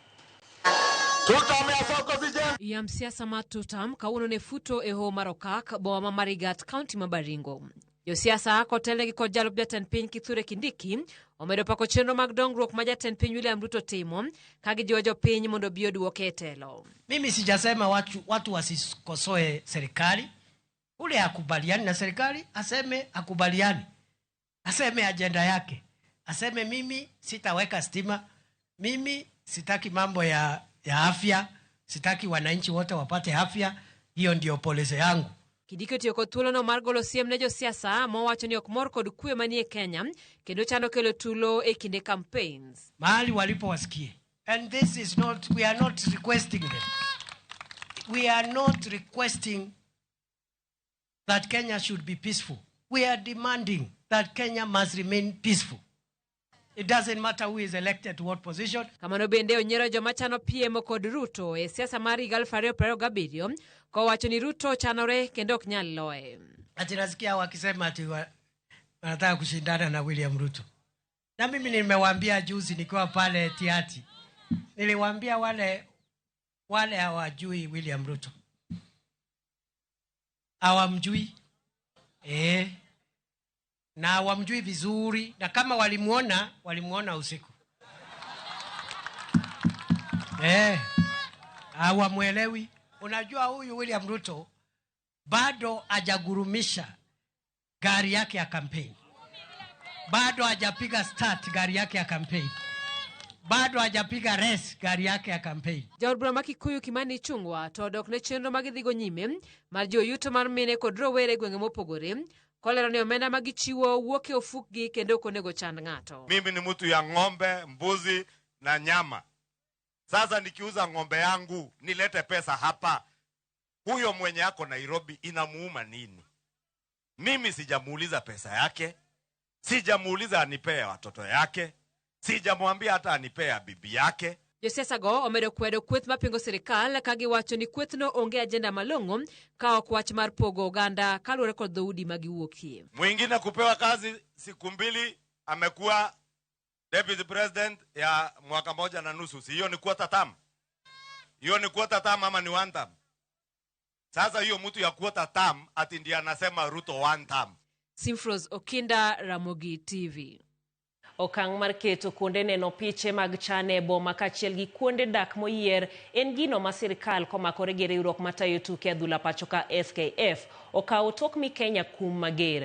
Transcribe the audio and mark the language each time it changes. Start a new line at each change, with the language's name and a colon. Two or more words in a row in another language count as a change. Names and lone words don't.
Luo (Kenya and Tanzania): Yam siasa matutam kawuono ne futo e ho marokak boma ma Marigat County ma Baringo. Jo siasa kotelegi kod jalup jatend piny Kithure Kindiki omedo pako chenro mag dongruok ma jatend piny William Ruto timo kagi jiwo jopiny mondo bi oduoke e telo.
Swahili: Mimi sijasema watu wasikosoe serikali. Ule akubaliani na serikali aseme akubaliani. Aseme agenda yake. Aseme mimi sitaweka stima. Mimi sitaki mambo ya afya. Sitaki wananchi wote wapate afya. Hiyo ndio policy yangu.
Luo (Kenya and Tanzania): Kindiki otiyo kod thuolono mar golo siem ne josiasa mowacho ni ok mor kod kwe manie Kenya kendo chano kelo tulo e kinde campaigns.
Swahili: Mahali walipo wasikie.
English: And this is not, we are not requesting them. We are not requesting that Kenya should be peaceful. We are demanding that Kenya must remain peaceful. It doesn't matter who is elected to what position.
Luo (Kenya and Tanzania): Kamano bende onyiero joma chano piem kod Ruto e siasa mar 2027 kowacho ni Ruto chanore kendo ok nyal loye.
Swahili: Ati nasikia wakisema ati wanataka kushindana na William Ruto. Na mimi nimewaambia juzi nikiwa pale Tiati. Niliwaambia wale hawajui William Ruto. Hawamjui. Na wamjui vizuri, na kama walimuona usiku. Hawamuelewi. Unajua huyu William Ruto bado hajagurumisha gari yake ya campaign. Bado hajapiga start gari yake ya campaign. Bado hajapiga race gari yake ya campaign.
Luo (Kenya and Tanzania): Jaod bura ma Kikuyu Kimani Ichung'wa to dok ne chenro magidhigo nyime mar jiwo yuto mar mine kod rowere gwenge mopogore. Kolero ni omenda magichiwo wuok e ofukgi kendo ok onego chand ng'ato.
Swahili: Mimi ni mtu ya ng'ombe, mbuzi na nyama. Sasa nikiuza ng'ombe yangu nilete pesa hapa. Huyo mwenye yako Nairobi inamuuma nini? Mimi sijamuuliza pesa yake. Sijamuuliza anipea watoto yake. Sijamwambia hata anipea bibi yake.
Luo (Kenya and Tanzania): Josiasa go omedo kwedo kweth mapingo serikal kagiwacho ni kwethno onge agenda malong'o ka ok wach mar pogo oganda kaluwore kod dhoudi magiwuokie.
Swahili: Mwingine kupewa kazi siku 2 amekuwa
English: deputy president
Swahili: ya mwaka 1.5. Hiyo ni
English: quarter term.
Swahili: Hiyo ni
English: quarter term
Swahili: ama ni
English: one term?
Swahili: Sasa hiyo mtu ya
English: quarter term
Swahili: ati ndiye anasema Ruto
English: one term.
Luo (Kenya and Tanzania): Simfros Okinda, Ramogi TV. Okang' mar keto kuonde neno piche mag chane boma kachiel gi kuonde dak moyier en gino ma sirikal komakore gi riwruok matayo tuke adhula pacho ka FKF okawo tok mi Kenya kum mager.